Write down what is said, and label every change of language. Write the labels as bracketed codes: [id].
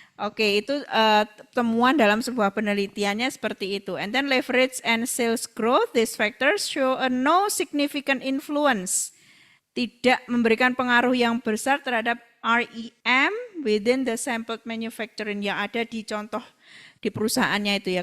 [id] Oke, itu temuan dalam sebuah penelitiannya seperti itu. [en] And then leverage and sales growth, these factors show a no significant influence. [id] Tidak memberikan pengaruh yang besar terhadap REM [en] within the sampled manufacturing [id] yang ada di contoh di perusahaannya itu ya.